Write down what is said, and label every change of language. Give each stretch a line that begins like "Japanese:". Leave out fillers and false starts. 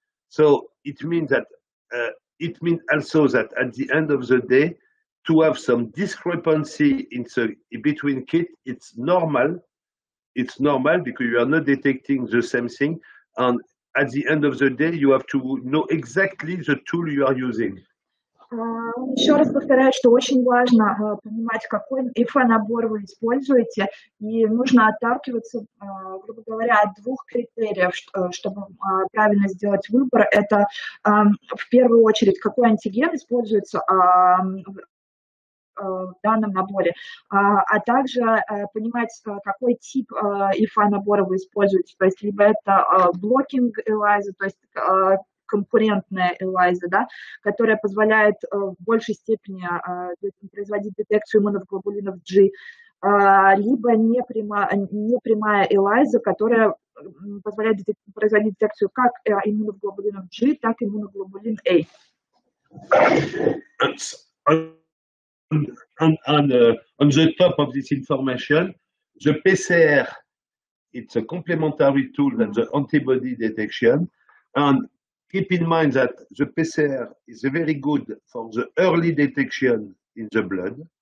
English: So it means that it means also that at the end of the day, to have some discrepancy between kits, it's normal. It's normal because you are not detecting the same thing. And at the end of the day, you have to know exactly the tool you are using.
Russian: Еще раз повторяю, что очень важно понимать, какой ИФА-набор вы используете, и нужно отталкиваться, грубо говоря, от 2 критериев, чтобы правильно сделать выбор. Это в первую очередь, какой антиген используется в данном наборе, а также понимать, какой тип ИФА-набора вы используете. То есть либо это блокинг ELISA, то есть конкурентная ELISA, да, которая позволяет в большей степени производить детекцию иммуноглобулинов G, либо непрямая ELISA, которая позволяет производить детекцию как иммуноглобулинов G, так и иммуноглобулин A.
English: On the top of this information, the PCR, it's a complementary tool than the antibody detection. And keep in mind that the PCR is very good for the early detection in the blood.